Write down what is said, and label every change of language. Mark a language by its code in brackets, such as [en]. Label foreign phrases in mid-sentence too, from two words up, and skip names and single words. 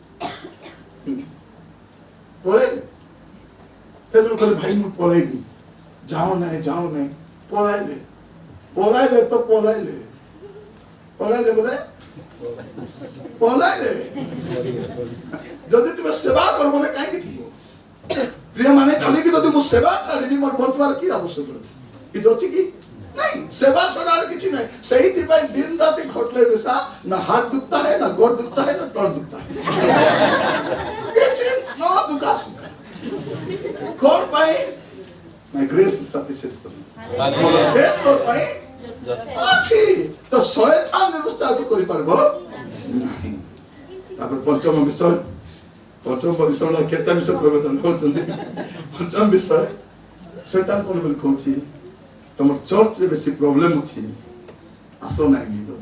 [or] ସେଦିନ କହିଲେ ଭାଇ ମୁଁ ପଳାଇବି ଯାଉ ନାହିଁ ପଳାଇଲେ ତ ପଳାଇଲେ ବୋଲେ ପଳାଇଲେ ଯଦି ତୁମେ ସେବା କରିବ ନା କାହିଁକି ଥିବ ପ୍ରିୟ ମାନେ କାଲିକି ଯଦି ମୁଁ ସେବା ଛାଡ଼ିବି ମୋର ବଞ୍ଚିବାର କି ଆବଶ୍ୟକ ଅଛି କିଛି ଅଛି କି ନାଇଁ ସେବା ଛଡ଼ା ଆଉ କିଛି ନାହିଁ ସେଇଥିପାଇଁ ଦିନ ରାତି ଖଟିଲେ ବେଶା ନା [hi] हाथ दुखता है ना गोड़ दुखता है ना तन दुखता है [or] କିଛି ନ ଦୁଃଖା ସୁଖା କଣ ପାଇଁ [en] My grace is sufficient for you. [or] ମୋର ଗ୍ରେସ୍ ତୋର ପାଇଁ ଅଛି ତ ଶୟତାନ ନିରୁତ୍ସାହିତ କରିପାରିବ ନାହିଁ ତାପରେ ପଞ୍ଚମ ବିଷୟ କେତେ ବିଷୟ କହିବେ ତମେ କହୁଛନ୍ତି ପଞ୍ଚମ ବିଷୟ ଶୟତାନ କଣ ବୋଲି କହୁଛି ତମର ଚର୍ଚ୍ଚରେ ବେଶୀ ପ୍ରୋବ୍ଲେମ ଅଛି ଆସ ନାହିଁ